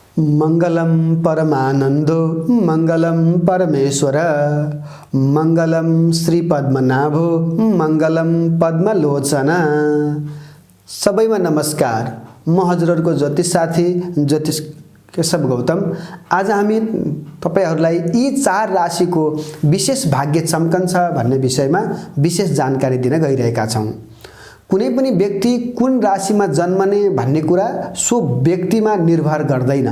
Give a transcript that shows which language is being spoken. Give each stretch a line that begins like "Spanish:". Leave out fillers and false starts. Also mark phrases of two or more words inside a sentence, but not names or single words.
Sanskrit: मंगलम परमानंदो मंगलम परमेश्वर मंगलम श्री पद्मनाभो मंगलम पद्मलोचन।
Nepali: सबैमा नमस्कार। म हजुरहरुको ज्योतिष साथी ज्योतिष केशव गौतम। आज हामी तपाईहरुलाई यी 4 राशिको विशेष भाग्य चम्कन्छ भन्ने विषयमा विशेष जानकारी दिन गइरहेका छौं। कुनै पनि व्यक्ति कुन राशिमा जन्मने भन्ने कुरा सो व्यक्तिमा निर्भर गर्दैन।